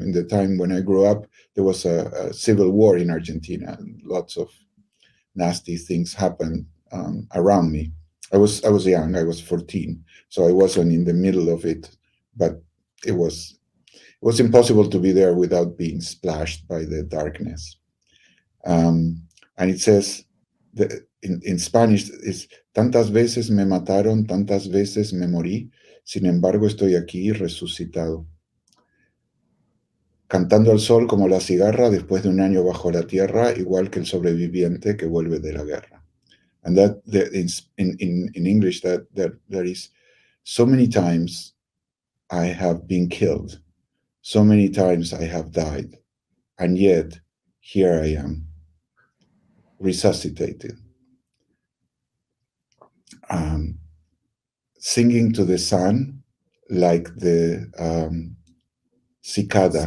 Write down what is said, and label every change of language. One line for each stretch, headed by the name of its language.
English: In the time when I grew up, there was a civil war in Argentina, and lots of nasty things happened around me. I was young. I was 14, so I wasn't in the middle of it, but it was impossible to be there without being splashed by the darkness. And it says, in Spanish, is
Spanish: tantas veces me mataron, tantas veces me morí, sin embargo estoy aquí resucitado, cantando al sol como la cigarra después de un año bajo la tierra, igual que el sobreviviente que vuelve de la guerra.
English: And that in English, that there is so many times I have been killed, so many times I have died, and yet here I am, resuscitated, um, singing to the sun like the cicada.